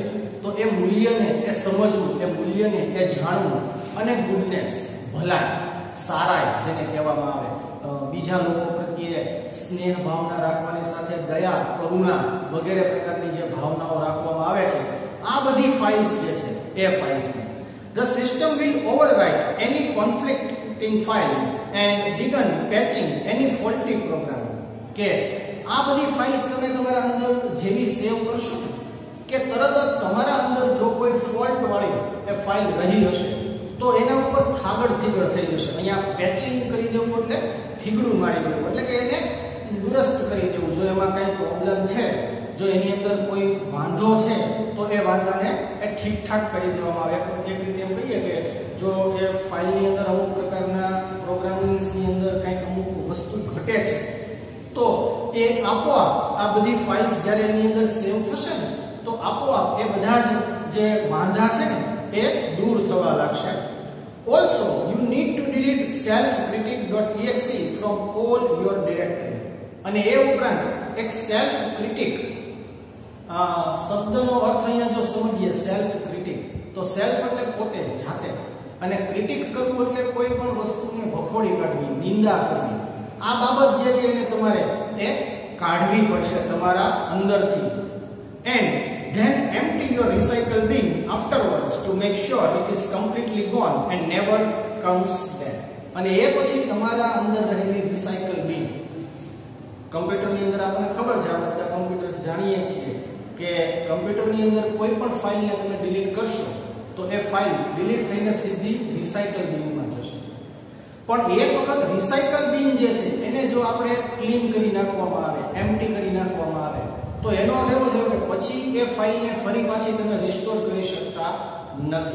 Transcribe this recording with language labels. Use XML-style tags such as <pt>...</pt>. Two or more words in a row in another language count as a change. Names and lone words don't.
<gu>તો એ મૂલ્યને એ સમજવું, એ મૂલ્યને એ જાણવું. અને ગુડનેસ, ભલાઈ, સારાઈ જેને કહેવામાં આવે, બીજા લોકો પ્રત્યે સ્નેહ ભાવના રાખવાની સાથે દયા, કરુણા વગેરે પ્રકારની જે ભાવનાઓ રાખવામાં આવે છે, આ બધી ફાઇલ્સ જે છે એ ફાઇલ્સ.</gu> <en>The system will overwrite any conflicting file and begin patching any faulty program.</en> <gu>કે આ બધી ફાઇલ્સ તમે તમારા અંદર જેવી સેવ કરશો કે તરત જ તમારા અંદર જો કોઈ ફોલ્ટ વાળી એ ફાઇલ રહી હશે તો એના ઉપર થાગડ થીગડ થઈ જશે. અહીંયા પેચિંગ કરી દેવું એટલે થીગડું મારી દેવું, એટલે કે એને દુરસ્ત કરી દેવું. જો એમાં કઈ પ્રોબ્લેમ છે, જો એની અંદર કોઈ વાંધો છે તો એ વાંધાને એ ઠીકઠાક કરી દેવામાં આવે. એક રીતે એમ કહીએ કે જો એ ફાઇલની અંદર અમુક પ્રકારના પ્રોગ્રામિંગ્સની અંદર કંઈક અમુક વસ્તુ ઘટે છે તો એ આપોઆપ આ બધી ફાઇલ્સ જ્યારે એની અંદર સેવ થશે ને તો આપોઆપ એ બધા જે વાંધા છે ને એ દૂર થવા લાગશે.</gu> <en>Also you need to delete self-critic.exe from all your directory.</en> <gu>અને એ ઉપરાંત એક</gu> <en>self critic</en> <gu>શબ્દનો અર્થ અહીંયા જો સમજીએ,</gu> <en>self critic</en> <gu>તો સેલ્ફ એટલે પોતે, જાતે, અને ક્રિટિક કરવું એટલે કોઈ પણ વસ્તુને વખોડી કાઢવી, નિંદા કરવી. આ બાબત જે છે એને તમારે એ કાઢવી પડશે તમારા અંદરથી.</gu> <en>And then empty your recycle bin afterwards to make sure it is completely gone and never comes back.</en> <gu>અને એ પછી તમારા અંદર રહેલી</gu> <en>recycle bin,</en> <gu>કમ્પ્યુટરની અંદર આપણને ખબર છે, આપણે બધા કમ્પ્યુટર જાણીએ છીએ કે કમ્પ્યુટરની અંદર કોઈ પણ ફાઇલને તમે ડિલીટ કરશો તો એ ફાઇલ ડિલીટ થઈને સીધી રિસાયકલ બિનમાં જશે. પણ એક વખત</gu> <en>recycle bin</en> <gu>જે છે એને જો આપણે ક્લીન કરી નાખવામાં આવે, એમ્પ્ટી કરી નાખવામાં આવે તો એનો અર્થ એવો થયો કે પછી એ ફાઇલને ફરી પાછી તમે રિસ્ટોર કરી શકતા નથી.</gu>